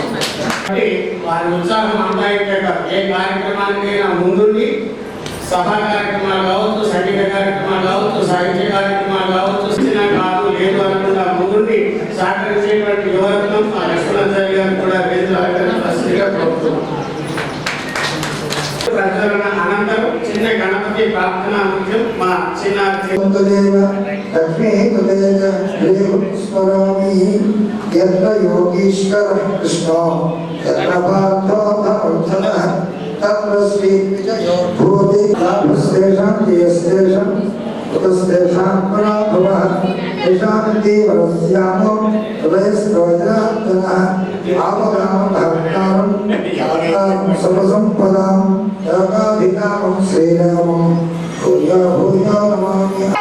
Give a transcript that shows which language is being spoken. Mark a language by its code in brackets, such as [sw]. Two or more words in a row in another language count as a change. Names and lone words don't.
[te] కాబట్టి వారి ఉత్సాహం అంతా ఏ కార్యక్రమానికైనా ముందుండి సభా కార్యక్రమాలు కావచ్చు, సంగీత కార్యక్రమాలు కావచ్చు, సాహిత్య కార్యక్రమాలు కావచ్చు, కాదు లేదు అనుకుంటా ముందుండి సహకరించేటువంటి యువరత్నం మా లక్ష్మణాచార్య గారు కూడా వేదికగా కోరుతున్నాం. ప్రజల అనంతరం చిన్న గణపతి ప్రార్థన ముఖ్యం. మా చిన్న యోగీశ్వర కృష్ణ [sa] तत्र श्री विजयो भूति लाभस्तेषां जयस्तेषां उतस्तेषां पराभवः तेषां देवरस्यामो हृदयस्रोजनार्दनः आवगामभक्तारं सर्वसम्पदां योगाभिकामं श्रीरामं भूयो भूयो नमामि.